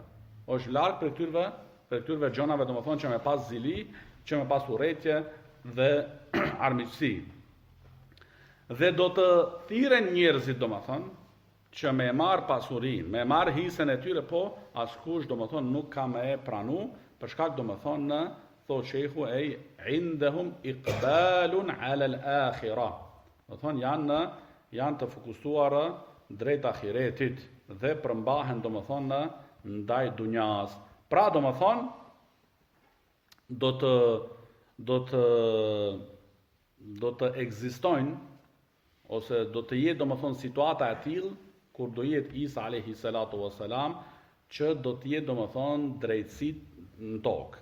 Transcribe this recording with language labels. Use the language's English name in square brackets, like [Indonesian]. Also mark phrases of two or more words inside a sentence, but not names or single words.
[Albanian] Është larg prej këtyre gjonave domethënë që me pas zili, që me pas urrejtje dhe armiqësi. Dhe do të thirren njerëzit domethënë që me marr pasurinë, me marr hisën e tyre, po askush domethënë nuk ka me pranu, për shkak domethënë thot shehu [Arabic] عندهم إقبال على الآخرة. [Albanian] Domethënë janë të fokusuar drejt ahiretit dhe përmbahen domethënë ndaj dunjas. Pra domethënë do të ekzistojnë ose do të jetë domethënë situata e tillë kur do jetë Isa [Arabic] عليه الصلاة والسلام, [Albanian] që do të jetë domethënë drejtësi në tokë.